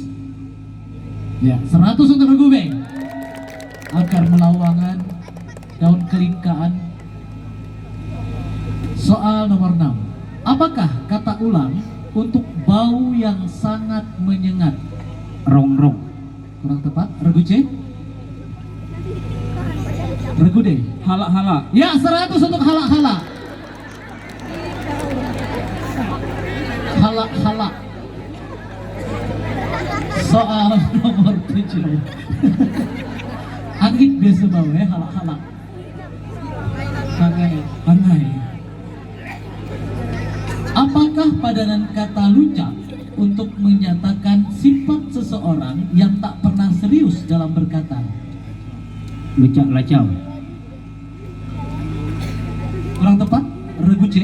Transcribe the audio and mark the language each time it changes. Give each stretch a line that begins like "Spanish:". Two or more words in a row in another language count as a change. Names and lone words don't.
Indonesian: Ya, 100 untuk regu B. Akar melawangan, daun kelingkaan. Soal nomor 6. Apakah kata ulang untuk bau yang sangat menyengat? Rongrong. Kurang tepat. Regu C? Regu D? Halak-halak. Ya, 100 untuk halak-halak. Halak-halak. Soal nomor 7. Angit biasa bau ya, halak-halak. Hangai. Apakah padanan kata lucak untuk menyatakan sifat seseorang yang tak pernah serius dalam berkata? Lucak lacau. Kurang tepat. Regu C?